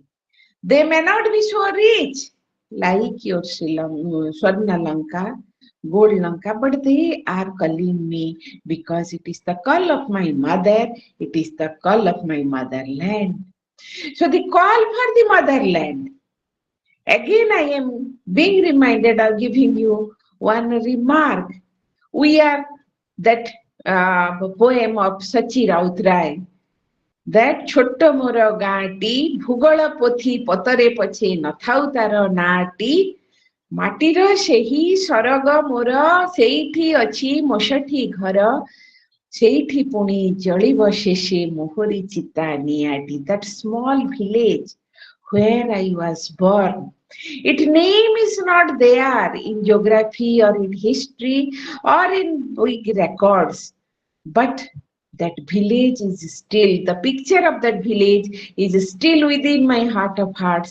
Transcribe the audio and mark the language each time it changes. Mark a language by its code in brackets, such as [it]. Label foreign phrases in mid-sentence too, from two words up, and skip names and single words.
[en] They may not be so rich like your Swarna Lanka, Gold Lanka, but they are calling me because it is the call of my mother, it is the call of my motherland. So the call for the motherland. Again, I am being reminded of giving you one remark. We are that poem of Sachi Rautrai, that [or] ଛୋଟ ମୋର ଗାଁଟି ଭୂଗୋଳ ପୋଥି ପତରେ ପଛେ ନଥାଉ ତାର ନାଁଟି ମାଟିର ସେହି ସରଗ ମୋର ସେଇଠି ଅଛି ମୋଷଠି ଘର ସେଇଠି ପୁଣି ଜଳିବ ଶେଷେ ମୋହରି ଚିତା ନିଆଟି. [en] That small village where I was born, its name is not there in geography or in history or in big records, but that village is still, the picture of that village is still within my heart of hearts.